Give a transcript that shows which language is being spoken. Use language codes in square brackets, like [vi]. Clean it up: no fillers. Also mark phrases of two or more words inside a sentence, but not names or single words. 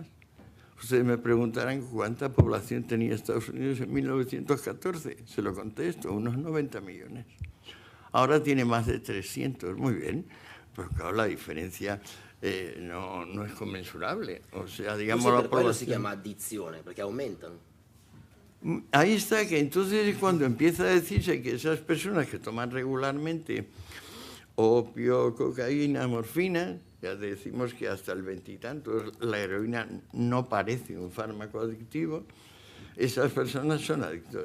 [es] Ustedes me preguntarán cuánta población tenía Estados Unidos en 1914. Se lo contesto, unos 90 millones. Ahora tiene más de 300, muy bien. Pero claro, la diferencia no es conmensurable. O sea, digamos, la [it] per quello [es] población... [it] si chiama addizione, perché aumentano. [es] Ahí está, que entonces cuando empieza a decirse que esas personas que toman regularmente opio, cocaína, morfina, ya decimos que hasta el 20 y tantos la heroína no parece un fármaco adictivo, esas personas son adictos.